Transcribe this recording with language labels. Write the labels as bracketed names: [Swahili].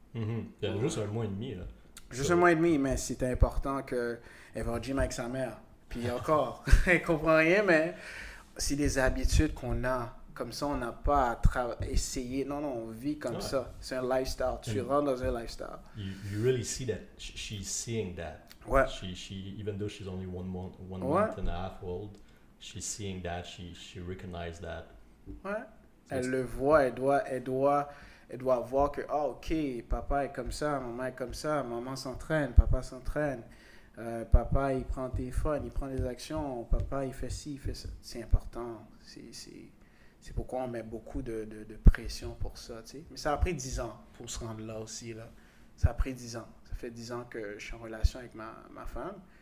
[French] Il y a juste 1 mois et demi, là. Juste 1 mois et demi, mais c'est important qu'elle va au gym avec sa mère. Puis encore, elle comprend rien, mais c'est des habitudes qu'on a. Comme ça, on n'a pas à essayer. Non, on vit comme ça. C'est un lifestyle. Tu rentres dans un lifestyle. [English] You really see that she's seeing that. [French] Ouais. [English] She even though she's only one month and a half old, she's seeing that. She recognizes that. [French] Ouais. Elle le voit. Elle doit voir que, ok, papa est comme ça, maman est comme ça, maman s'entraîne, papa s'entraîne. Papa, il prend le téléphone, il prend des actions. Papa, il fait ci, il fait ça. C'est important. C'est pourquoi on met beaucoup de pression pour ça, tu sais. Mais ça a pris 10 ans pour se rendre là aussi, là. Ça a pris 10 ans. Ça fait 10 ans que je suis en relation avec ma femme.